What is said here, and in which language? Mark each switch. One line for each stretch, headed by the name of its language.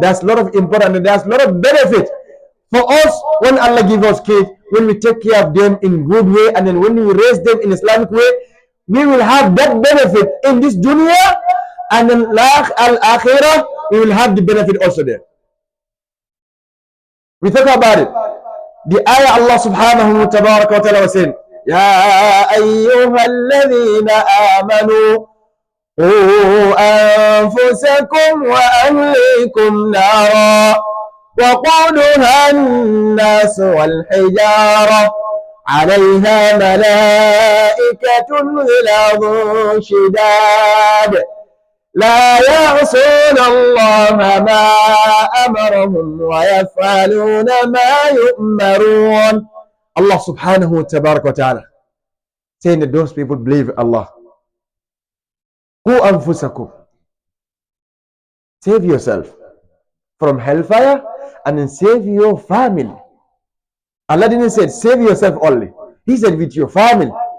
English: There's a lot of important and there's a lot of benefit for us when Allah gives us kids, when we take care of them in good way, and then when we raise them in Islamic way, we will have that benefit in this dunya, and then al-akhirah we will have the benefit also there. We talk about it. The ayah Allah subhanahu wa ta'ala was saying,
Arabic: يا أيها الذين آمنوا قوا أنفسكم وأهليكم نارا وقودها الناس والحجارة عليها ملائكة غلاظ شداد لا يعصون الله ما أمرهم ويفعلون ما يؤمرون.
English: Allah subhanahu wa ta'ala saying that those people believe Allah.
Arabic: Qu anfusakum,
English: save yourself from hellfire and then save your family. Allah didn't say save yourself only. He said with your family.